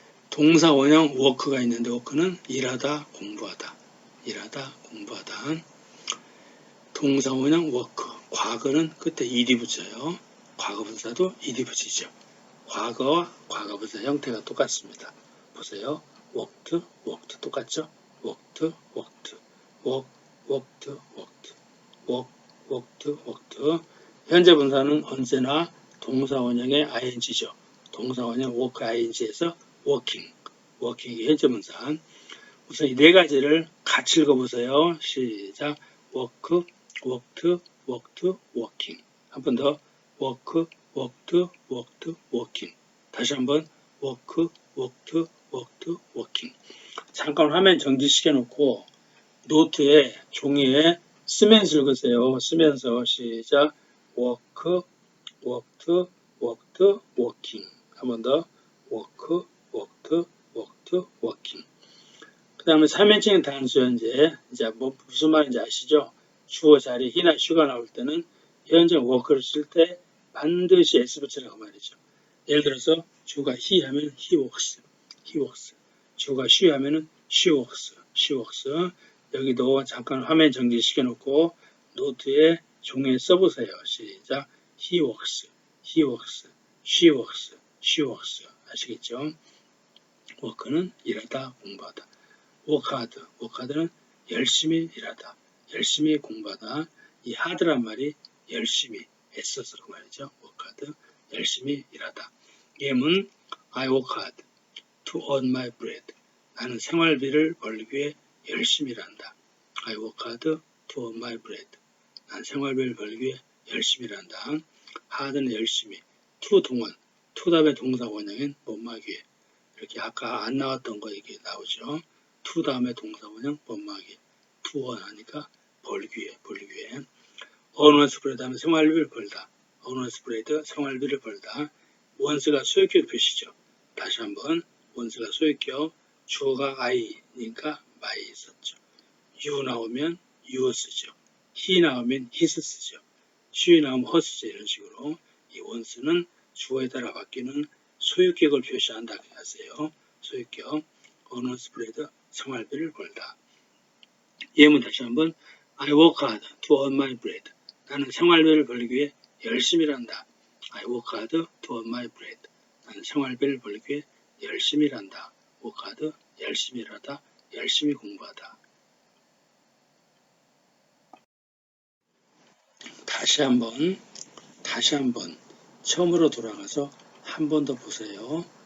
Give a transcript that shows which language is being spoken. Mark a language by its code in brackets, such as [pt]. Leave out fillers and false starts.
[ko] 동사 원형 work가 있는데 work는 일하다, 공부하다. 일하다, 공부하다. 동사 원형 work. 과거는 끝에 ed이 붙여요. 과거분사도 ed이 붙이죠. 과거와 과거분사 형태가 똑같습니다. 보세요. [en] worked, worked [ko] 똑같죠? [en] worked, worked, work, worked, worked, work, worked, worked. [ko] 현재 분사는 언제나 동사 원형의 ing죠. 동사 원형 work ing에서 working, working이 현재 분사. 우선 이 네 가지를 같이 읽어보세요. 시작. [en] work, worked, worked, working. [ko] 한 번 더. [en] work, worked, worked, working. [ko] 다시 한번 [en] work, worked, worked, working. [ko] 잠깐 화면 정지시켜 놓고 노트에 종이에 쓰면서 읽으세요. 쓰면서 시작. [en] work, worked, worked, working. [ko] 한 번 더. [en] work, worked, worked, working. [ko] 그 다음에 3인칭 단수 현재. 이제 뭐 무슨 말인지 아시죠? 주어 자리 he나 she가 나올 때는 현재 work를 쓸 때 반드시 s 붙이라고 말이죠. 예를 들어서 주가 he 하면 [en] he works, he works. [ko] 주가 she 하면은 [en] she works, she works. [ko] 여기도 잠깐 화면 정지시켜 놓고 노트에 종이에 써보세요. 시작. [en] he works, he works, she works, she works. [ko] 아시겠죠? work는 일하다, 공부하다. [en] work hard, work hard [ko] 는 열심히 일하다, 열심히 공부하다. 이 hard란 말이 열심히, 애써서 그 말이죠. [en] work hard, [ko] 열심히 일하다. 예문 [en] I work hard to earn my bread. [ko] 나는 생활비를 벌기 위해 열심히 일한다. [en] I work hard to earn my bread. [ko] 나는 생활비를 벌기 위해 열심히 일한다. hard는 열심히, to 동원, to 다음에 동사 원형인 뭐뭐하기 위해. 이렇게 아까 안 나왔던 거 이게 나오죠. to 다음에 동사 원형 뭐뭐하기, to earn 하니까 벌기 위해, 벌기 위해. [en] earn one's bread [ko] 하면 생활비를 벌다. [en] earn one's bread, [ko] 생활비를 벌다. once가 소유격 표시죠. 다시 한번 once가 소유격, 주어가 I니까 my 썼죠. you 나오면 your 쓰죠. he 나오면 his 쓰죠. she 나오면 her 쓰죠. 이런 식으로 이 once는 주어에 따라 바뀌는 소유격을 표시한다고 하세요. 소유격, [en] earn one's bread, [ko] 생활비를 벌다. 예문 다시 한번 [en] I work hard to earn my bread. [ko] 나는 생활비를 벌기 위해 열심히 일한다. [en] I work hard to earn my bread. [ko] 나는 생활비를 벌기 위해 열심히 일한다. [en] work hard, [ko] 열심히 일하다, 열심히 공부하다. 다시 한번 처음으로 돌아가서 한 번 더 보세요.